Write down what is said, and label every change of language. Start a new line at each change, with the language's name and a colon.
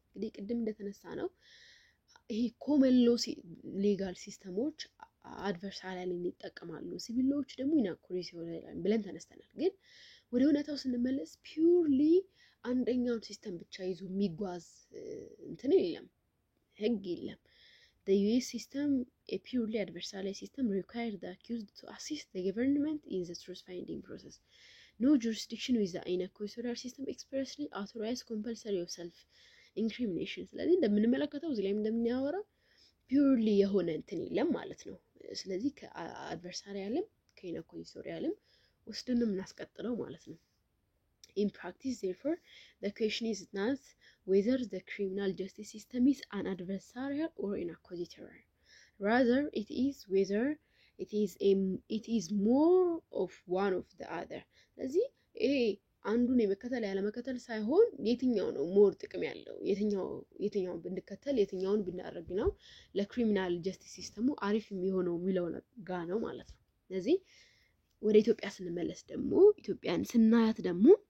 Amharic: እንግዲህ ቅድም እንደተነሳ ነው ይሄ ኮመን ሎ ሌጋል ሲስተሞች አድቨርሳሪያልን ይጠቀማሉ ሲቪል ሎዎች ደግሞ ኢንአኩሬሲዮናል ብለን ተነስተናል ግን ወደ እውነታው ስንመለስ ፒውርሊ አንደኛውን ሲስተም ብቻ ይዞ የሚጓዝ እንትን የለም ህግ የለም
English: The US system, a purely adversarial system, requires the accused to assist the government in the truth-finding process. No jurisdiction with the inacquisitorial system expressly authorizes compulsory of self-incrimination.
Amharic: ስለዚህ እንደምንመለከተው እዚህ ላይ እንደምናወራ ፒውርሊ የሆነ እንትን የለም ማለት ነው ስለዚህ ከአድቨርሳሪያልም ከኢንአኩዚቶሪያልም ወስደን እናስቀጥለው ማለት ነው
English: In practice, therefore, the question is not whether the criminal justice system is an adversarial or inacquisitorial. Rather, it is whether it is more of one of the other.
Amharic: ስለዚህ አንዱን የመከተል ያለ መከተል ሳይሆን የትኛው ነው ሞር ጥቅም ያለው የትኛው ብንከተል የትኛውን ብናደርግ ነው ለክሪሚናል ጀስቲስ ሲስተሙ አሪፍ የሚሆነው የሚለው ጋ ነው ማለት ነው ስለዚህ ወደ ኢትዮጵያ ስንመለስ ደግሞ ኢትዮጵያን ስናያት ደግሞ